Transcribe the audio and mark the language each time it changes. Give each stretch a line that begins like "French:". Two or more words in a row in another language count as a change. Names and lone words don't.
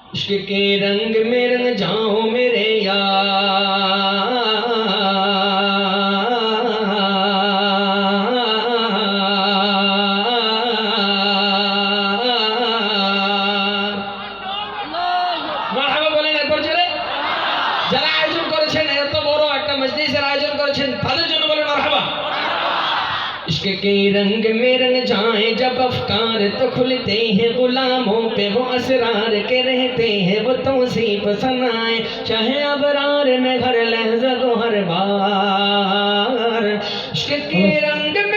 Urdu: عشق کے رنگ میں رنگ جاؤ میرے یار
Bangla: মারহাবা বলেন একবার জোরে। যারা আয়োজন করেছেন এত বড় একটা মজলিসের আয়োজন করেছেন তাদের জন্য বলেন মারহাবা।
Urdu: عشق کے رنگ میں رنگ جائیں جب افکار تو کھلتے ہیں غلاموں پہ وہ اسرار کے رہتے ہیں وہ توصیف سنائیں چاہے ابرار میں ہر لحظہ کو ہر بار عشق کے رنگ میں